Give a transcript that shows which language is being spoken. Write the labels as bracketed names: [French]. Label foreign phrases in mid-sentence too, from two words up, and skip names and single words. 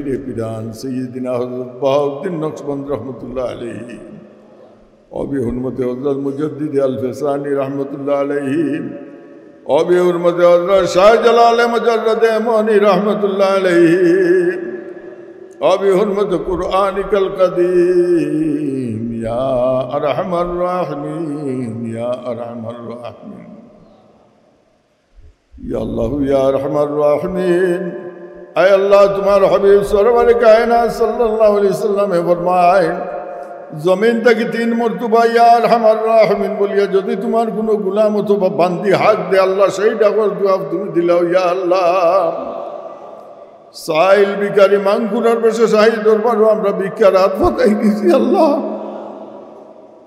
[Urdu] پیران سیدنا حضرت بہاؤالدین نقشبند [Arabic] رحمت اللہ علیہ [Urdu] اور بحرمت حضرت مجدد الفسانی [Arabic] رحمت اللہ علیہ [Urdu] اور بحرمت حضرت شاہ جلال مجرد امانی [Arabic] رحمت اللہ علیہ [Urdu] اور بحرمت [Arabic] قرآنک القدیم یا ارحم الراحمین یا ارحم الراحمین یا اللہ یا ارحم الراحمین. [Urdu] اے اللہ تمہارا حبیب سرور کائنات [Arabic] صلی اللہ علیہ وسلم [Bangla] فرمائے জমিন থেকে 3 মর্তবা [Arabic] يا أرحم الراحمين [Bangla] বলিয়া যদি তোমার কোনো গোলাম অথবা বান্দি হাত দে আল্লাহ সেই ডাকর জবাব তুমি দিলাও ইয়া আল্লাহ। সাইল বিকারি মাঙ্গুরার বেশে শাহী দরবারও আমরা ভিক্ষার হাত পাতাই দিছি আল্লাহ।